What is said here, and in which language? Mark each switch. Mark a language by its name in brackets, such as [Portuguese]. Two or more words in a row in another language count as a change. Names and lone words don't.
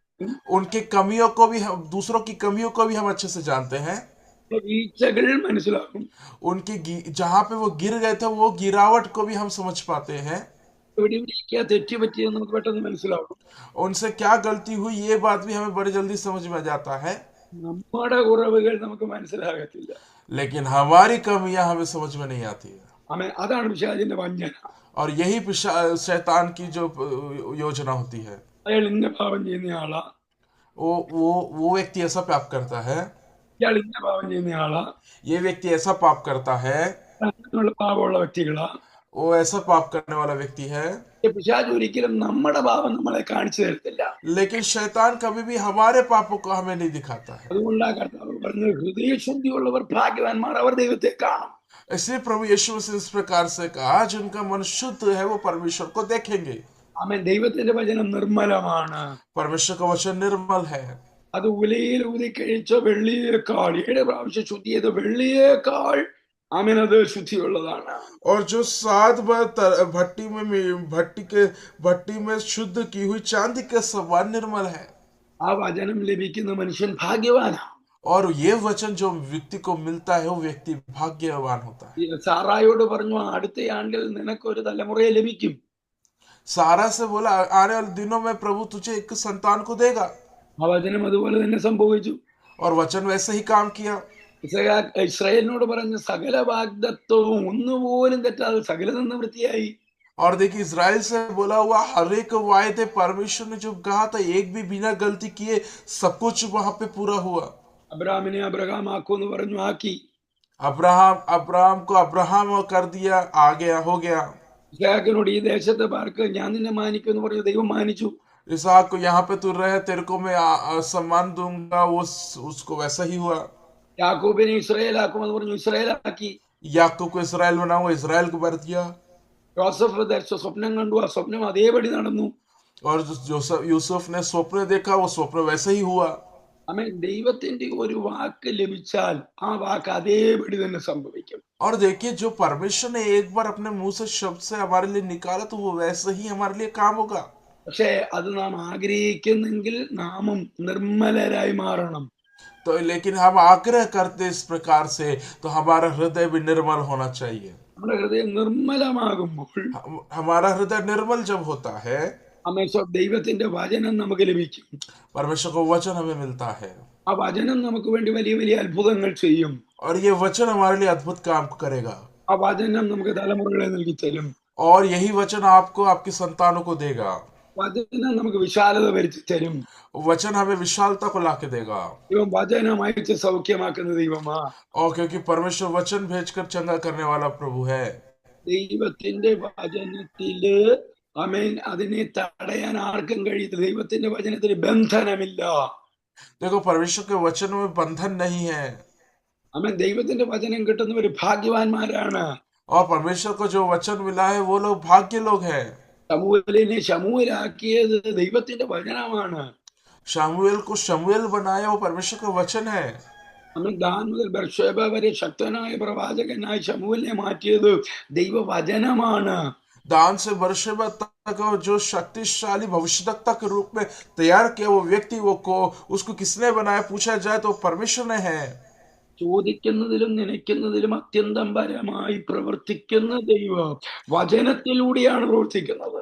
[Hindi] उनकी कमियों को भी हम, दूसरों की कमियों को भी हम अच्छे से जानते हैं, [Malayalam] വീഴ്ചകൾ മനസ്സിലാകും, [Hindi] उनकी जहां पे वो गिर गए थे वो गिरावट को भी हम समझ पाते हैं, [Malayalam] എവിടെയൊക്കെ തെറ്റുപറ്റിയെന്ന് നമുക്ക് പെട്ടെന്ന് മനസ്സിലാകും. [Hindi] उनसे क्या गलती हुई ये बात भी हमें बड़ी जल्दी समझ में आ जाता है. [Malayalam] നമ്മുടെ കുറവുകൾ നമുക്ക് മനസ്സിലാകത്തില്ല. [Hindi] लेकिन हमारी कमियां हमें समझ में नहीं आती है. [Malayalam] അതാണ് പിശാചിന്റെ വഞ്ചന. [Hindi] और यही शैतान की जो योजना होती है. [Malayalam] അയാൾ ഇന്ന പാപം ചെയ്യുന്നയാളാ, [Hindi] वो व्यक्ति ऐसा पाप करता है, [Malayalam] ഇയാൾ ഇന്ന പാപം ചെയ്യുന്നയാളാ, [Hindi] ये व्यक्ति ऐसा पाप करता है, [Malayalam] അങ്ങനെയുള്ള പാപമുള്ള വ്യക്തികളാ. [Hindi] वो ऐसा पाप करने वाला व्यक्ति है. [Malayalam] പിശാച് ഒരിക്കലും നമ്മുടെ പാപം നമ്മളെ കാണിച്ചു തരത്തില്ല. [Hindi] लेकिन शैतान कभी भी हमारे पापों को हमें नहीं दिखाता है. [Malayalam] അതുകൊണ്ടാ കർത്താവ് പറഞ്ഞത്, ഹൃദയശുദ്ധിയുള്ളവർ ഭാഗ്യവാന്മാർ, അവർ ദൈവത്തെ കാണും. [Hindi] इसलिए प्रभु यीशु मसीह इस प्रकार से कहा, जिनका मन शुद्ध है वो परमेश्वर को देखेंगे. [Malayalam] ആമേൻ. ദൈവത്തിന്റെ വചനം നിർമ്മലമാണ്. [Hindi] परमेश्वर का वचन निर्मल है. [Malayalam] അത് ഉലയിൽ ഊതി കഴിച്ച വെള്ളിയേക്കാൾ 7 പ്രാവശ്യം ശുദ്ധി ചെയ്ത വെള്ളിയേക്കാൾ ആമേൻ അത് ശുദ്ധിയുള്ളതാണ്. [Hindi] और जो 7 बार भट्टी में शुद्ध की हुई चांदी के समान निर्मल है. [Malayalam] ആ വചനം ലഭിക്കുന്ന മനുഷ്യൻ ഭാഗ്യവാനാണ്. [Hindi] और ये वचन जो व्यक्ति को मिलता है वो व्यक्ति भाग्यवान होता है. [Malayalam] സാറായോട് പറഞ്ഞു, അടുത്ത ആണ്ടിൽ നിനക്കൊരു തലമുറയെ ലഭിക്കും. [Hindi] सारा से बोला आने वाले दिनों में प्रभु तुझे एक संतान को देगा. [Malayalam] ആ വചനം അതുപോലെ തന്നെ സംഭവിച്ചു. [Hindi] और वचन वैसे ही काम किया। [Malayalam] ഇസ്രായേലിനോട് പറഞ്ഞ സകല വാഗ്ദത്വവും ഒന്നുപോലും തെറ്റാതെ സകലതും നിവൃത്തിയായി. [Hindi] और देखिए इज़राइल से बोला हुआ हर एक वायदे परमेश्वर ने जो कहा था एक भी बिना गलती किए सब कुछ वहां पे पूरा हुआ। [Malayalam] അബ്രഹാമിനെ അബ്രഹാം ആക്കുമെന്ന് പറഞ്ഞു, ആക്കി. [Hindi] अब्राहम को अब्राहम कर दिया, आ गया, हो गया। [Malayalam] ഇസ്ഹാക്കിനോട് ഈ ദേശത്തെ പാർക്ക് ഞാൻ നിന്നെ മാനിക്കുമെന്ന് പറഞ്ഞു, ദൈവം മാനിച്ചു. [Hindi] इसहाक को यहाँ पे तू रहे, तेरे को मैं सम्मान दूंगा, वो उसको वैसा ही हुआ। [Malayalam] യാക്കോബിനെ ഇസ്രായേൽ ആക്കുമെന്ന് പറഞ്ഞു, ഇസ്രായേൽ ആക്കി. [Hindi] याकूब को इसराइल बनाऊंगा, इसराइल को भर दिया। [Malayalam] ജോസഫ് ധരിച്ച സ്വപ്നം കണ്ടു, ആ സ്വപ്നം അതേപടി നടന്നു. [Hindi] और यूसुफ ने स्वप्न देखा, वो स्वप्न वैसे ही हुआ। [Malayalam] അമ്മ ദൈവത്തിന്റെ ഒരു വാക്ക് ലഭിച്ചാൽ ആ വാക്ക് അതേപടി തന്നെ സംഭവിക്കും. [Hindi] और देखिए जो परमेश्वर ने एक बार अपने मुंह से शब्द से हमारे लिए निकाला तो वो वैसे ही हमारे लिए काम होगा। [Malayalam] പക്ഷേ അത് നാം ആഗ്രഹിക്കുന്നെങ്കിൽ നാമും നിർമ്മലരായി മാറണം. [Hindi] तो लेकिन हम आग्रह करते इस प्रकार से तो हमारा हृदय भी निर्मल होना चाहिए। [Malayalam] നമ്മുടെ ഹൃദയം നിർമ്മലമാകുമ്പോൾ [Hindi] हमारा हृदय निर्मल जब होता है [Malayalam] ദൈവത്തിന്റെ വചനം നമുക്ക് ലഭിക്കും. [Hindi] परमेश्वर को वचन हमें मिलता है [Malayalam] ആ വചനം നമുക്ക് വേണ്ടി വലിയ വലിയ അത്ഭുതങ്ങൾ ചെയ്യും. [Hindi] और ये वचन हमारे लिए अद्भुत काम करेगा। [Malayalam] ആ വചനം നമുക്ക് തലമുറകളെ നൽകി തരും. [Hindi] और यही वचन आपको आपकी संतानों को देगा। [Malayalam] വചനം നമുക്ക് വിശാലത വരുത്തി തരും. [Hindi] वचन हमें विशालता को लाके देगा। [Malayalam] ദൈവം വചനം അയച്ച് സൗഖ്യമാക്കുന്ന ദൈവമാ. [Hindi] और क्योंकि परमेश्वर वचन भेजकर चंगा करने वाला प्रभु है। [Malayalam] ദൈവത്തിന്റെ വചനത്തില് ആമേൻ അതിനെ തടയാൻ ആർക്കും കഴിയത്തില്ല. ദൈവത്തിന്റെ വചനത്തിന് ബന്ധനമില്ല. [Hindi] देखो परमेश्वर के वचन में बंधन नहीं है। [Malayalam] ആമേൻ ദൈവത്തിന്റെ വചനം കിട്ടുന്നവർ ഭാഗ്യവാന്മാരാണ്. [Hindi] और परमेश्वर को जो वचन मिला है वो लोग भाग्य लोग हैं। [Malayalam] ശമൂവേലിനെ ശമൂവേലാക്കിയത് ദൈവത്തിന്റെ വചനമാണ്. [Hindi] शमूएल को शमूएल बनाया वो परमेश्वर का वचन है। [Malayalam] ആമേൻ ദാൻ മുതൽ ബർശേബ വരെ ശക്തനായ പ്രവാചകനായി ശമൂവേലിനെ മാറ്റിയത് ദൈവവചനമാണ്. [Hindi] दान से बरशेबा तक जो शक्तिशाली भविष्यवक्ता के रूप में तैयार किया वो व्यक्ति उसको किसने बनाया पूछा जाए तो परमेश्वर ने है। [Malayalam] ചോദിക്കുന്നതിലും നനയ്ക്കുന്നതിലും അത്യന്തം പരമായി പ്രവർത്തിക്കുന്ന ദൈവം വചനത്തിലൂടെയാണ് പ്രവർത്തിക്കുന്നത്.